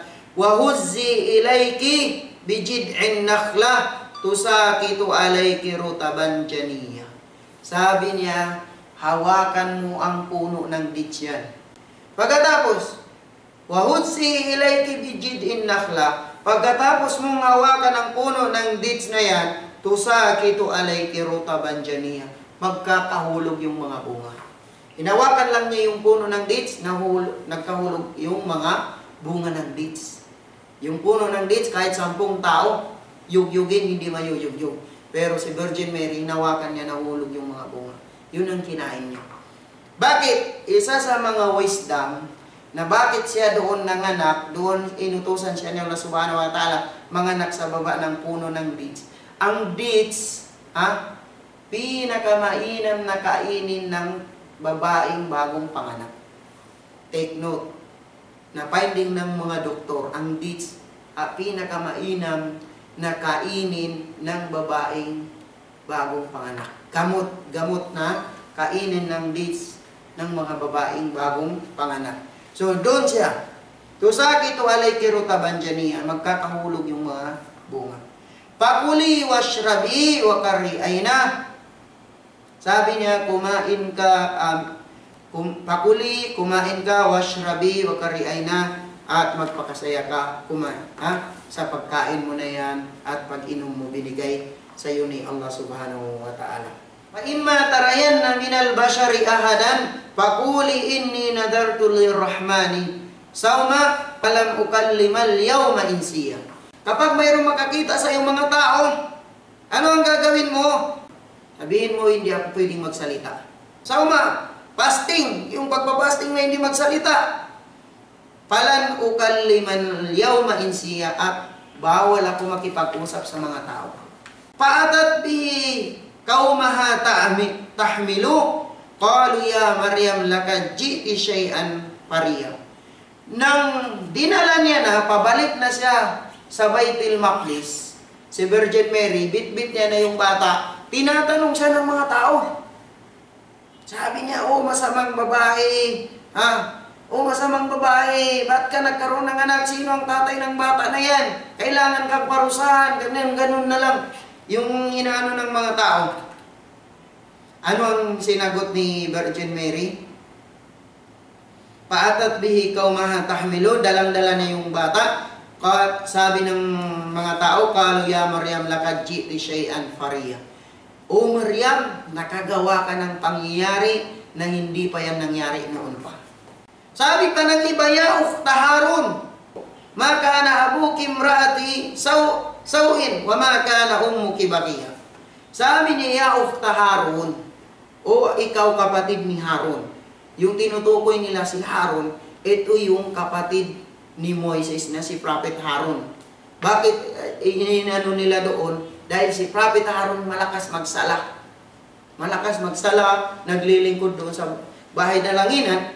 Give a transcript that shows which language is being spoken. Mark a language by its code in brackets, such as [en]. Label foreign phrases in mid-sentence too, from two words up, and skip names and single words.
[ar] وهزي إليك بجذع النخلة تساقط عليك رطبا جنيا. [tl] Sabi niya, hawakan mo ang puno ng dates yan. Pagkatapos, [ar] وهزي إليك بجذع النخلة. [tl] Pagkatapos mong hawakan ang puno ng dates na yan, [ar] تساقط عليك رطبا جنيا. [tl] Magkakahulog yung mga bunga. Hinawakan lang niya yung puno ng dates, nagkahulog yung mga bunga ng dates. Yung puno ng dates, kahit 10 tao, yugyugin, hindi mayuyugyug. Pero si Virgin Mary, hinawakan niya, nahulog yung mga bunga. Yun ang kinain niya. Bakit? Isa sa mga wisdom, na bakit siya doon nanganak, doon inutusan siya ni [ar] الله سبحانه وتعالى, [tl] manganak sa baba ng puno ng dates. Ang dates, pinakamainam na kainin ng babaeng bagong panganak. [en] Take note, [tl] na finding ng mga doktor, ang dates, pinakamainam na kainin ng babaeng bagong panganak. Gamot na kainin ng dates ng mga babaeng bagong panganak. So, doon siya. [ar] تساقط عليك رطبا جنيا, [tl] magkakahulog yung mga bunga. [ar] فكلي واشربي وقري عينا. [tl] Sabi niya, kumain ka, pakuli, kumain ka, [ar] واشربي وقري عينا, [tl] at magpakasaya ka, kumain. Sa pagkain mo na yan, at pag-inom mo, binigay sa iyo ni [ar] الله سبحانه وتعالى. فإما ترين من البشر أحدا فقولي إني نذرت للرحمن صوما فلم أكلم اليوم إنسيا. [tl] Kapag mayroong makakita sa iyong mga tao, ano ang gagawin mo? Sabihin mo, hindi ako pwedeng magsalita. Sawma, fasting, yung pagbabasting na hindi magsalita. [ar] فلن أكلم اليوم إنسيا, [tl] at bawal ako makipag-usap sa mga tao. [ar] فأتت به قومها تحمله قالوا يا مريم لقد جئت شيئا فريا. [tl] Nang dinala niya na, pabalik na siya sa Baitul Maqdis, si Virgin Mary, bit-bit niya na yung bata, tinatanong siya ng mga tao. Sabi niya, masamang babae, masamang babae, ba't ka nagkaroon ng anak? Sino ang tatay ng bata na yan? Kailangan kang parusahan, ganun na lang. Yung inaano ng mga tao. Ano ang sinagot ni Virgin Mary? [ar] فأتت به قومها تحمله, [tl] dalang-dala na yung bata. Sabi ng mga tao, [ar] "قالوا يا مريم لقد جئت شيئا فريا." [tl] O Maryam, nakagawa ka ng pangyayari na hindi pa yan nangyari noon pa. Sabi pa ng iba, [ar] "يا أخت هارون ما كان أبوك امرأ سوء وما كانت أمك بغيا." [tl] Sabi niya, [ar] "يا أخت هارون," [tl] o ikaw kapatid ni Harun. Yung tinutukoy nila si Harun, ito yung kapatid ni Moises na si Prophet Harun. Bakit inano nila doon? Dahil si Prophet Harun malakas magsala. Malakas magsala, naglilingkod doon sa bahay dalanginan.